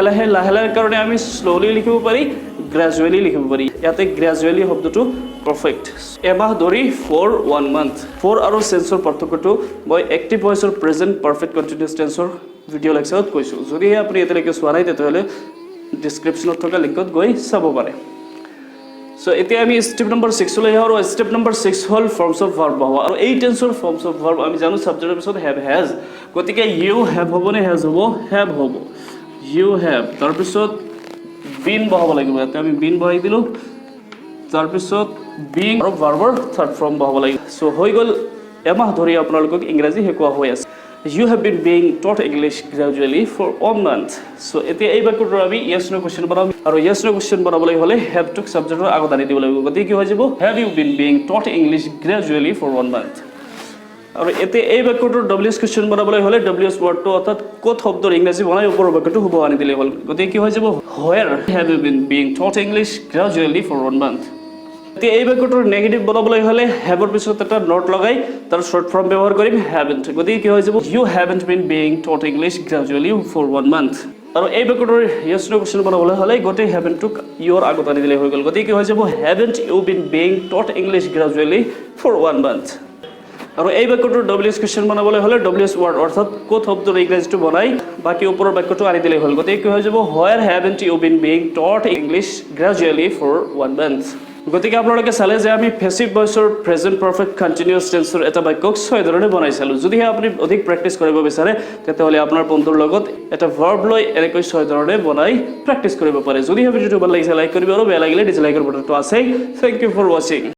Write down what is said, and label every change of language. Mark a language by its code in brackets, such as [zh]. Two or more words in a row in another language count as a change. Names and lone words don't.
[as] লাহে লাহে কাৰণে আমি স্লোলি লিখিব পাৰি গ্ৰাজুৱেলি লিখিব পাৰি ইয়াতে গ্ৰাজুৱেলি শব্দটো পাৰফেক্ট এমাহ ধৰি [en] for 1 month [as] ফৰ আৰু চেন্সৰ পাৰ্থক্যটো মই [en] active voiceৰ present perfect continuous tenseৰ video [as] লেকচাৰত কৈছো যদি আপুনি এতিয়ালৈকে চোৱা নাই তেতিয়াহ'লে ডেসক্ৰিপচনত থকা লিংকত গৈ চাব পাৰে সো এতিয়া আমি [en] step number 6 [as] লৈ আহো আৰু [en] step number 6 [as] হল [en] forms of verb [as] হওয়া আৰু এই টেন্সৰ [en] forms of verb [as] আমি জানো সাবজেক্টৰ পিছত [en] have has [as] গতিকে [en] you have [as] হ'ব নে হ্যাজ হ'ব হ্যাভ হ'ব [en] you have [as] তাৰ পিছত বিন বহাব লাগিব ইয়াতে আমি বিন বহাই দিলো তাৰ পিছত বিং আৰু ভাৰ্বৰ [en] third form [as] বহাব লাগিব সো হৈ গল এমাহ ধৰি আপোনালোকক ইংৰাজী শিকোৱা হৈ আছে [en] You have been being taught English gradually for 1 month. So, [as] এতিয়া এই বাক্যটোৰ আমি [en] yes no question [as] বনাম আৰু [en] yes no question [as] বনাবলৈ হলে [en] have to subjectৰ [as] আগত আনি দিব লাগিব গতিকে কি হৈ যাব [en] have you been being taught English gradually for 1 month [as] আৰু এতিয়া এই বাক্যটোৰ [en] ws question [as] বনাবলৈ হলে [en] ws wordটো [as] অৰ্থাৎ ক'ত শব্দৰ ইংৰাজী বনাই ওপৰৰ বাক্যটো হ'ব আনি দিলে হ'ল গতিকে কি হৈ যাব [en] where have you been being taught English gradually for 1 month [as] তে এই বাক্যটোৰ নেগেটিভ বনাবলৈ হলে হ্যাভৰ পিছত এটা নট লগাই তাৰ শৰ্ট ফৰ্ম ব্যৱহাৰ কৰিম হ্যাভেন্ট গতিকে কি হৈ যাব [en] you haven't been being taught English gradually for 1 month [as] আৰু এই বাক্যটোৰ [en] yes no question [as] বনাবলৈ হলে গোটেই haven't টুক your আগত আনি দিলে হৈ গল গতিকে কি হৈ যাব [en] haven't you been being taught English gradually for 1 month [as] আৰু এই বাক্যটোৰ [en] ws question [as] বনাবলৈ হলে [en] ws word [as] অৰ্থাৎ ক'ত শব্দৰ ইংৰাজীটো বনাই বাকি ওপৰৰ বাক্যটো আনি দিলে হ'ল গতিকে কি হৈ যাব [en] where haven't you been being taught English gradually for 1 month [as] গতিকে আপোনালোকে চালে যে আমি [en] passive voiceৰ present perfect continuous tenseৰ [as] এটা বাক্যক ছয় ধৰণে বনাইছালো যদি আপুনি অধিক প্ৰেক্টিস কৰিব বিচাৰে তেতিয়াহ'লে আপোনাৰ বন্ধুৰ লগত এটা ভাৰ্ব লৈ এনেকৈ ছয় ধৰণে বনাই প্ৰেক্টিস কৰিব পাৰে যদি ভিডিওটো ভাল লাগিছে লাইক কৰিব আৰু বেয়া লাগিলে ডিসলাইকৰ বটনটো আছে [en] thank you for watching